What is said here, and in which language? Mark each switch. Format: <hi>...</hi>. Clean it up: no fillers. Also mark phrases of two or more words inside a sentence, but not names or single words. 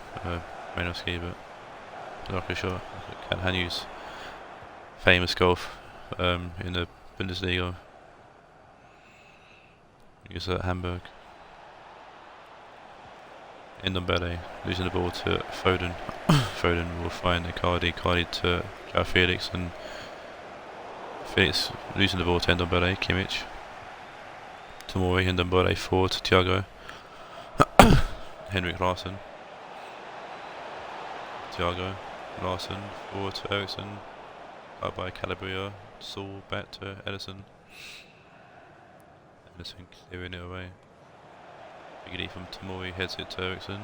<en>Malinowski, but not really sure. Can Hanu's famous golf in the Bundesliga. He's at Hamburg. Ndombele losing the ball to Foden. Foden will find Icardi. Icardi to João Felix, and Felix losing the ball to Ndombele. Kimmich. Tomori. Ndombele forward to Thiago. Henrik Larsson. Thiago. Larsson forward to Eriksson. Out by Calabria. Saul back to Edison. Edison clearing it away. Big lead from Tomori, heads it to Eriksson.</en>